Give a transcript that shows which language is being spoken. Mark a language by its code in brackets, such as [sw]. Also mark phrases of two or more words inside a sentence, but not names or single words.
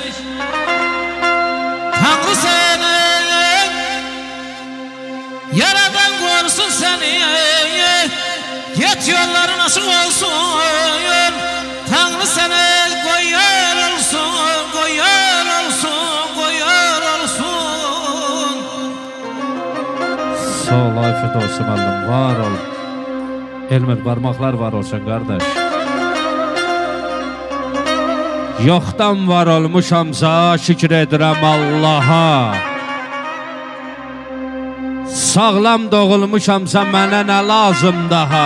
[tr] Tanrı seni yaradan korusun seni. Git yolların açık olsun. Tanrı seni koyar olsun, koyar olsun, koyar olsun. [az] Sağ ol, afiyet olsun müəllim, var ol. Elmir, [tr] parmaklar var olsun kardeş. [az] Yoxdan var olmuşamsa şükür edirəm Allaha. Sağlam doğulmuşamsa mənə nə lazım daha.